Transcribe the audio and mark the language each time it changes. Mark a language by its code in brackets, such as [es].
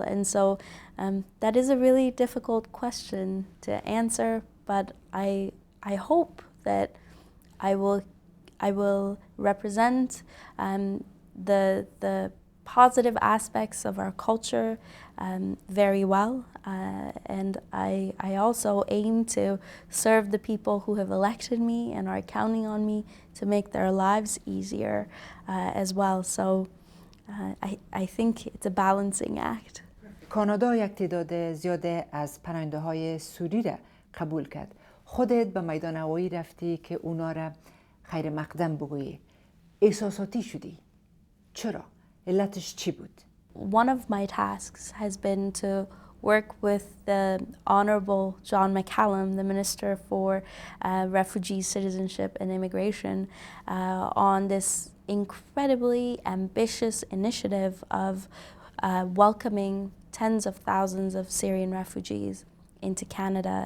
[en] And so that is a really difficult question to answer, but I hope that I will represent the positive aspects of our culture very well, and I also aim to serve the people who have elected me and are counting on me to make their lives easier as well. So I think it's a balancing act. [fa] کانادا یک تعداد زیاده از پناهنده های سوری را قبول کرد. خودت به میدان هوایی رفتی که اونا را خیر مقدم بگویی. احساساتی شدی. چرا؟ علتش چی بود؟ [en] One of my tasks has been to work with the Honorable John McCallum, the Minister for Refugee Citizenship and Immigration, on this incredibly ambitious initiative of welcoming tens of thousands of Syrian refugees into Canada.